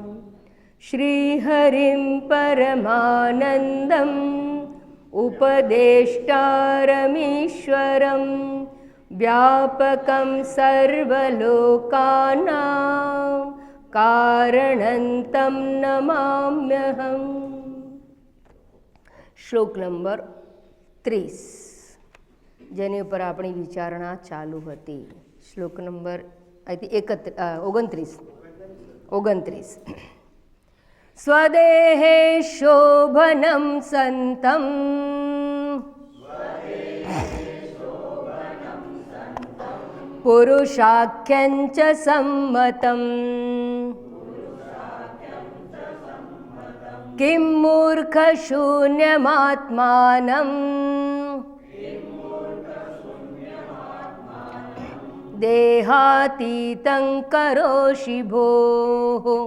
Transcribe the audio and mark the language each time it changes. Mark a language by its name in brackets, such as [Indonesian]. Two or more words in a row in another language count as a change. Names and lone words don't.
[Sanskrit] श्रीहरिं परमानन्दम् उपदेष्टारमीश्वरं व्यापकं सर्वलोकानां कारणं तं नमाम्यहम्। [Gujarati] શ્લોક નંબર 30 જેની ઉપર આપણી વિચારણા ચાલુ હતી. શ્લોક નંબર 29. [Sanskrit] स्वदेहे शोभनम संतम पुरुषाख्यं च संमतम किम मूर्खशून्यमात्मानं देहातीतं करोषि भोः.